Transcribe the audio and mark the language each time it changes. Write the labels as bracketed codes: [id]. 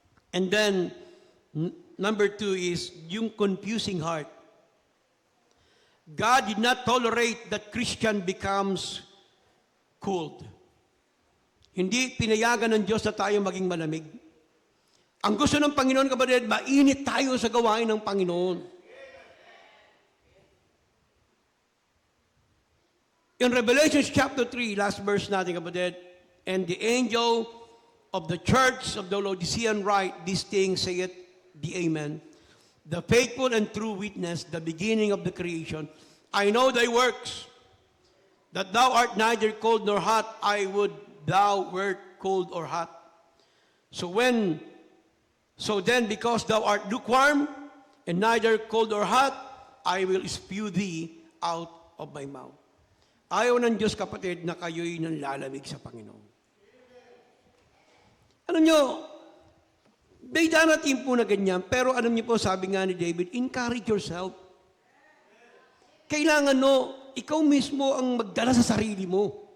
[en] And then, number 2 is yung confusing heart. God did not tolerate that Christian becomes cold. [tl] Hindi pinayagan ng Diyos na tayo maging malamig. Ang gusto ng Panginoon, kapatid, mainit tayo sa gawain ng Panginoon. [en] In Revelation chapter 3, last verse [tl] natin, kapatid, [en] and the angel of the church of the Laodicean write, these things saith the Amen. The faithful and true witness, the beginning of the creation. I know thy works, that thou art neither cold nor hot. I would thou wert cold or hot. So then, because thou art lukewarm, and neither cold or hot, I will spew thee out of my mouth. [tl] Ayaw ng Diyos, kapatid, na kayo'y nanlalamig sa Panginoon. Alam nyo, may darating po na ganyan, pero alam niyo po, sabi nga ni David, [en] encourage yourself. [tl] Kailangan ikaw mismo ang magdala sa sarili mo.